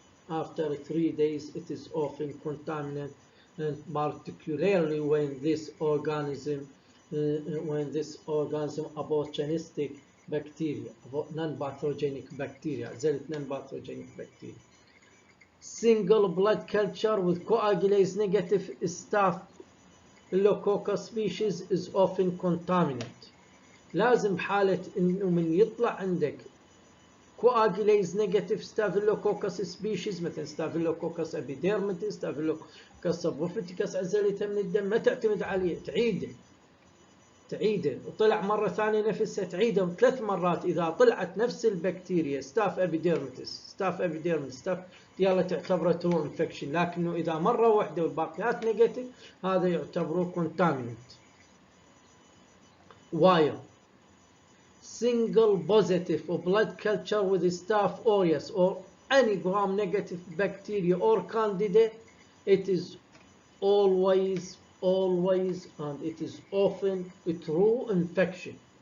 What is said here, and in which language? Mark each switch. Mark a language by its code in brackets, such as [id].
[en] After 3 days, it is often contaminant, and particularly when this organism opportunistic bacteria, non-pathogenic bacteria, non-pathogenic bacteria. single blood culture with coagulase negative Staphylococcus species is often contaminant. [ar] لازم بحالة إنه من يطلع عندك coagulase negative Staphylococcus species مثل Staphylococcus epidermidis, Staphylococcus subophyticus عزلتها من الدم، ما تعتمد عليه، تعيده وطلع مرة ثانية نفسها تعيده 3 مرات. إذا طلعت نفس البكتيريا ستاف ابيديرمتس يلا تعتبره [en] true infection, [ar] لكنه إذا مرة واحدة والباقيات نيجاتيف هذا يعتبره contaminant. [en] While single positive blood culture with Staph aureus or any gram-negative bacteria or candida, it is always and it is often a true infection.